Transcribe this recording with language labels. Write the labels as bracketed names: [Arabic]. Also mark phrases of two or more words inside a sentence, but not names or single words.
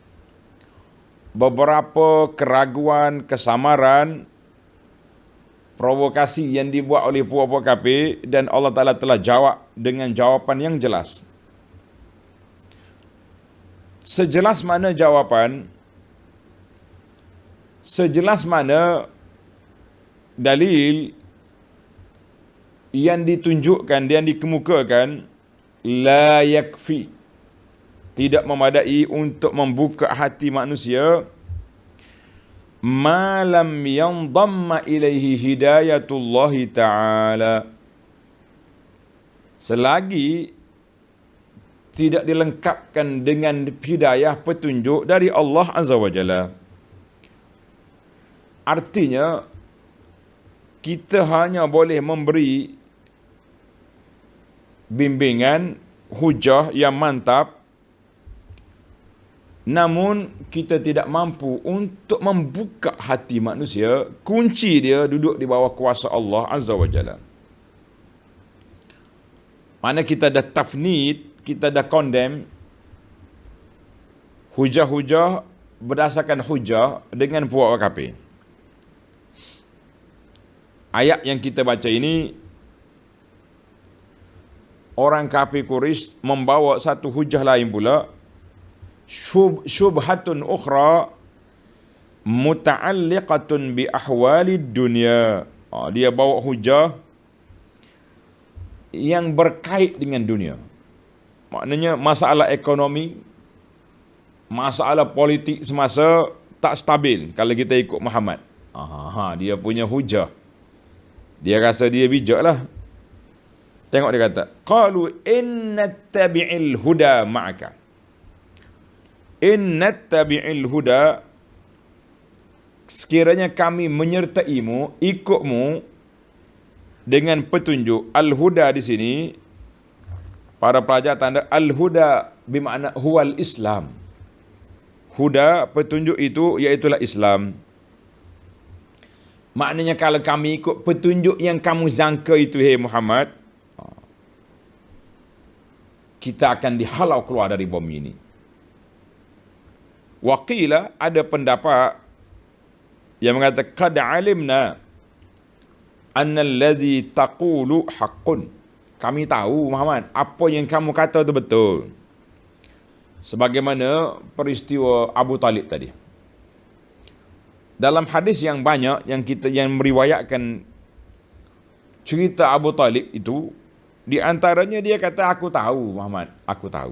[Malay] Beberapa keraguan, kesamaran, provokasi yang dibuat oleh puak-puak kafir, dan Allah Ta'ala telah jawab dengan jawapan yang jelas. Sejelas mana jawapan, sejelas mana dalil yang ditunjukkan, yang dikemukakan, [Arabic] لا يكفي, [Malay] tidak memadai untuk membuka hati manusia, [Arabic] ما لم ينضم إليه هداية الله تعالى, [Malay] selagi tidak dilengkapkan dengan hidayah petunjuk dari Allah [Arabic] عز وجل. [Malay] Artinya kita hanya boleh memberi bimbingan, hujah yang mantap, namun kita tidak mampu untuk membuka hati manusia. Kunci dia duduk di bawah kuasa Allah [Arabic] عز وجل. [Malay] Mana kita dah tafnid, kita dah condemn hujah-hujah berdasarkan hujah dengan puak kafir. Ayat yang kita baca ini, orang kafir Quraisy membawa satu hujah lain pula, [Arabic] شبهة أخرى متعلقة بأحوال الدنيا. [Malay] Dia bawa hujah yang berkait dengan dunia. Maknanya masalah ekonomi, masalah politik semasa tak stabil kalau kita ikut Muhammad. Dia punya hujah. Dia rasa dia bijak lah. Tengok dia kata, [Arabic] قالوا إن نتبع الهدى معك. إن نتبع الهدى, [Malay] sekiranya kami menyertaimu, ikutmu dengan petunjuk. Al-huda di sini, para pelajar tanda al-huda bermakna [Arabic] هو الإسلام. [Malay] Huda, petunjuk itu iaitulah Islam. Maknanya kalau kami ikut petunjuk yang kamu jangka itu, hey Muhammad, kita akan dihalau keluar dari bumi ini. Waqila, ada pendapat yang mengatakan [Arabic] قد علمنا أن الذي تقول حق. [Malay] Kami tahu Muhammad, apa yang kamu kata itu betul. Sebagaimana peristiwa Abu Talib tadi. Dalam hadis yang banyak yang meriwayatkan cerita Abu Talib itu, di antaranya dia kata, aku tahu Muhammad, aku tahu.